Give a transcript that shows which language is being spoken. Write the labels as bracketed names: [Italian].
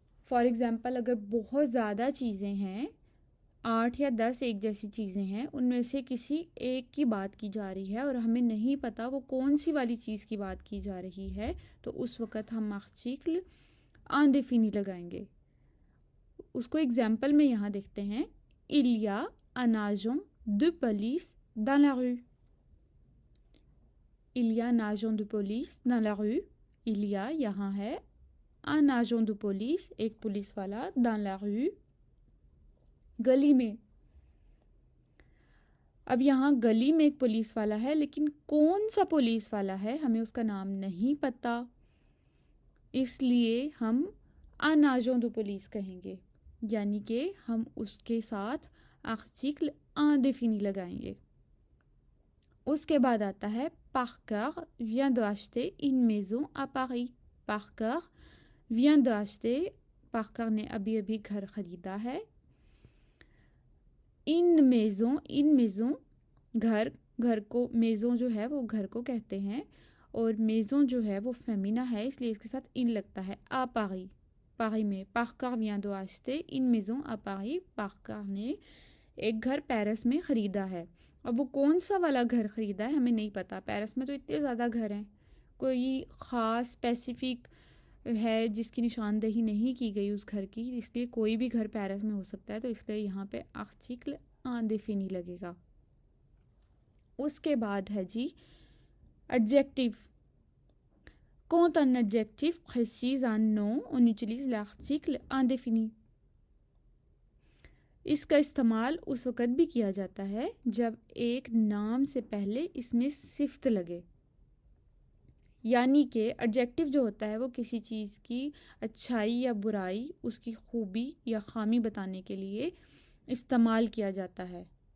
[Hindi] For example अगर बहुत ज़्यादा चीज़ें हैं, 8 या 10 एक जैसी चीज़ें हैं, उनमें से किसी एक की बात की जा रही है और हमें नहीं पता वो कौन सी वाली चीज़ की बात की जा रही है, तो उस वक़्त हम आर्टिकल indéfini लगाएंगे। उसको एग्जाम्पल में यहाँ देखते हैं। [French] il y a un agent de police dans la rue। il y a un agent de police dans la rue। il y a [Hindi] यहाँ है [French] un agent de police, [Hindi] एक पुलिस वाला, [French] dans la rue, [Hindi] गली में। अब यहाँ गली में एक पुलिस वाला है, लेकिन कौन सा पुलिस वाला है हमें उसका नाम नहीं पता, इसलिए हम [French] un agent de police [Hindi] कहेंगे, यानी कि हम उसके साथ आर्टिकल indéfini लगाएंगे। उसके बाद आता है [French] Parker vient d'acheter une maison à Paris। Parker vient d'acheter, [Hindi] Parker ने अभी अभी घर खरीदा है। [French] une maison [Hindi] घर, घर को, मेज़ों जो है वो घर को कहते हैं, और मेज़ों जो है वो फेमिना है, इसलिए इसके साथ इन लगता है। आ पारी, पारी में, Parker [French] vient de acheter une maison à Paris, [Hindi] Parker ने एक घर पेरिस में ख़रीदा है। अब वो कौन सा वाला घर ख़रीदा है हमें नहीं पता, पेरिस में तो इतने ज़्यादा घर हैं, कोई ख़ास स्पेसिफिक है जिसकी निशानदेही नहीं की गई उस घर की, इसलिए कोई भी घर पेरिस में हो सकता है, तो इसलिए यहाँ पे आर्टिकल इंडेफिनी लगेगा। उसके बाद है जी adjective. [French] Quand un adjectif précise un nom, on utilise l'article indéfini. [Hindi] इसका इस्तेमाल उस वक़्त भी किया जाता है जब एक नाम से पहले इसमें सिफ्त लगे, यानी कि एडजेक्टिव जो होता है वो किसी चीज़ की अच्छाई या बुराई, उसकी खूबी या खामी बताने के लिए इस्तेमाल किया जाता है।